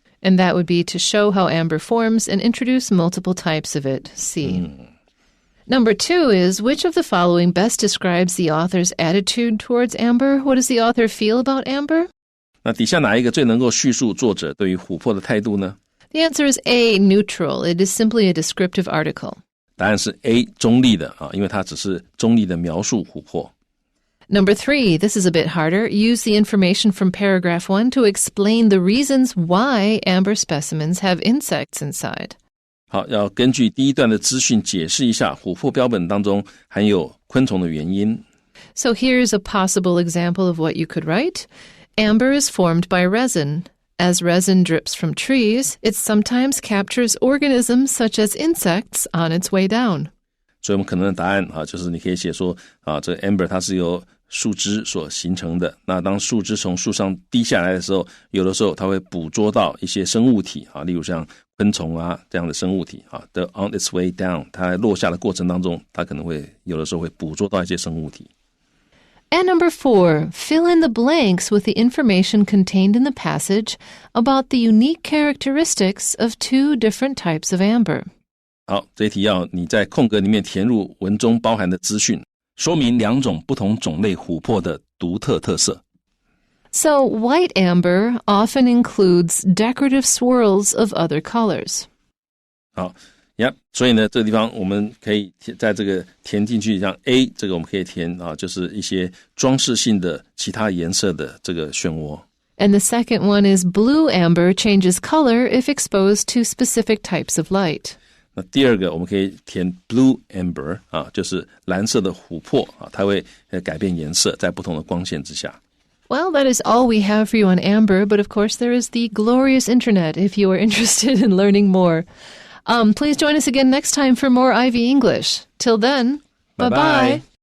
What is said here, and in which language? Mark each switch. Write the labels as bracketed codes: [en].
[en] And that would be to show how amber forms and introduce multiple types of it. C. Number two is, which of the following best describes the author's attitude towards amber? What does the author feel about amber? [zh] 那底下哪一个最能够叙述作者对于琥珀的态度呢？ [en] The answer is A, neutral. It is simply a descriptive article. [zh] 答案是 A 中立的因为它只是中立的描述琥珀。 [en] Number 3, this is a bit harder. Use the information from paragraph 1 to explain the reasons why amber specimens have insects inside. [zh] 好，要根据第一段的资讯解释一下琥珀标本当中含有昆虫的原因。 [en] So here's a possible example of what you could write. Amber is formed by resin. As resin drips from trees, it sometimes captures organisms such as insects on its way down. [zh] 所以我们可能的答案就是你可以写说这个 amber 它是由树枝所形成的，那当树枝从树上滴下来的时候，有的时候它会捕捉到一些生物体例如像昆虫这样的生物体的 [en] on its way down， [zh] 它在落下的过程当中，它可能会有的时候会捕捉到一些生物体。 [en] And number 4, fill in the blanks with the information contained in the passage about the unique characteristics of 2 different types of amber. [zh] 好，这一题要你在空格里面填入文中包含的资讯，说明2种不同种类琥珀的独特特色。 [en] So white amber often includes decorative swirls of other colors. [zh] 好所以呢，这个地方我们可以在这个填进去，像 A 这个我们可以填就是一些装饰性的其他颜色的这个漩涡。 [en] And the second one is blue amber changes color if exposed to specific types of light. [zh] 那第二个我们可以填 blue amber 就是蓝色的琥珀它会改变颜色在不同的光线之下。 [en] Well, that is all we have for you on amber, but of course there is the glorious internet if you are interested in learning more. Please join us again next time for more Ivy English. Till then, bye-bye.